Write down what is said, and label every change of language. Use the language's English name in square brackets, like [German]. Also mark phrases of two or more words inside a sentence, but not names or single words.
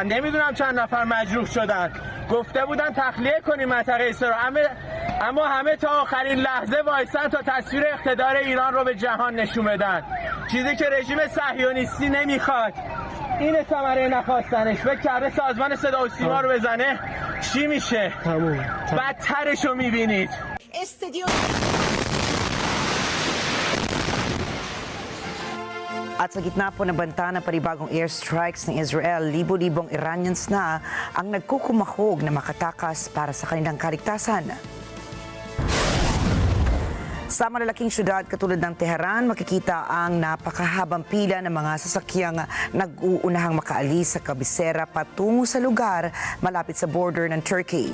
[Persian] نمیدونم چند نفر مجروح شدن. گفته بودن تخلیه کنیم منطقه اسرائیل، اما همه تا آخرین لحظه وایسن تا تصویر اقتدار ایران رو به جهان نشون بدن. چیزی که رژیم صهیونیستی نمیخواد. این ثمره نخواستنش. فکر کرده سازمان صدا و سیما رو بزنه چی میشه؟ بدترش رو میبینید. [Filipino] At sa gitna po ng banta ng panibagong airstrikes ng Israel, libo-libong Iranians na ang nagkukumahog na makatakas para sa kanilang kaligtasan. Sa malalaking syudad katulad ng Tehran, makikita ang napakahabang pila ng mga sasakyang nag-uunahang makaalis sa kabisera patungo sa lugar malapit sa border ng Turkey.